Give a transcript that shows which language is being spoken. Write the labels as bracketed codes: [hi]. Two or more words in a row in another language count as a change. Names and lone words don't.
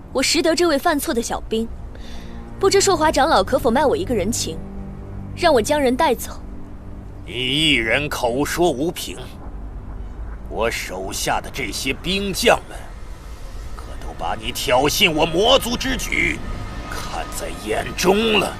[zh] 我识得这位犯錯的小兵，不知碩華長老可否賣我一個人情，讓我將人帶走？你一人口說無憑，我手下的這些兵將們，可都把你挑釁我魔族之舉看在眼中了。